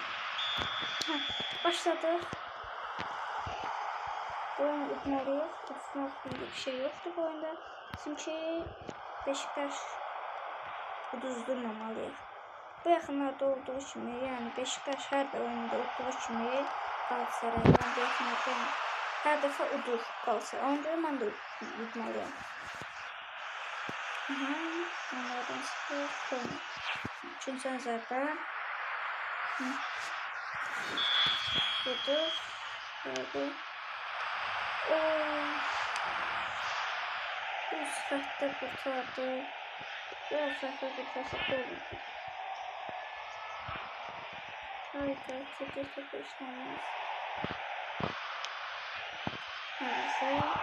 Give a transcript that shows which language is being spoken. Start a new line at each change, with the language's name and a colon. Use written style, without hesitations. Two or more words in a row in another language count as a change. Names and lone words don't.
Turkish: Başladık. Bu oyunu unutmalıyız. Bir şey yoktu bu oyunda.
Azerbaijani: Çünkü Beşiktaş uduzdurmamalıyız. Bu yaxınlarda olduğu kimi, yani Beşiktaş hər də oyunda olduğu kimi Galatasaray, yəni bu yaxınlarda hər dəfə udur Galatasaray. Ona görə mən də udmalıyım.
Turkish: Onlardan sıfır koyma.
Azerbaijani: Üçüncü zərbə. Budur.
Turkish: Böyle. Bu sırada kurtardı. Biraz sırada kurtarsa olurdu. Hayda, çok işlemez. Neyse.